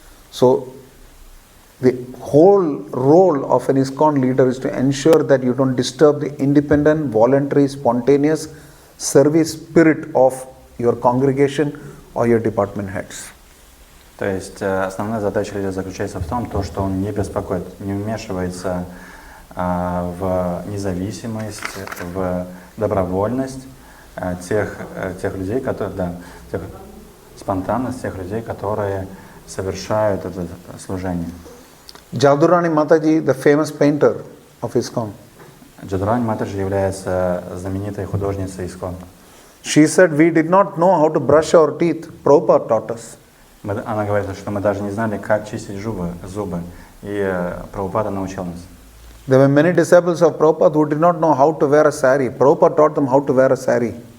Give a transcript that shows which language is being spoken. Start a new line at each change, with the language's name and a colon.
English: So the whole role of an ISKCON leader is to ensure that you don't disturb the independent, voluntary, spontaneous service spirit of your congregation or your department heads.
Russian: То есть основная задача лидера заключается в том, что он не беспокоит, не вмешивается в независимость, в добровольность тех людей, которые, спонтанность тех людей, которые совершают это служение.
English: Jadurani Mataji, the famous painter of ISKCON,
Russian: Джадурани Матаджи является знаменитой художницей ИСККОН.
English: she said, we did not know how to brush our teeth. Prabhupada taught us.
Russian: Она говорит, что мы даже не знали, как чистить зубы, и Прабхупада научил нас.
English: There were many disciples of Prabhupada who did not know how to wear a sari. Prabhupada taught them how to wear a sari.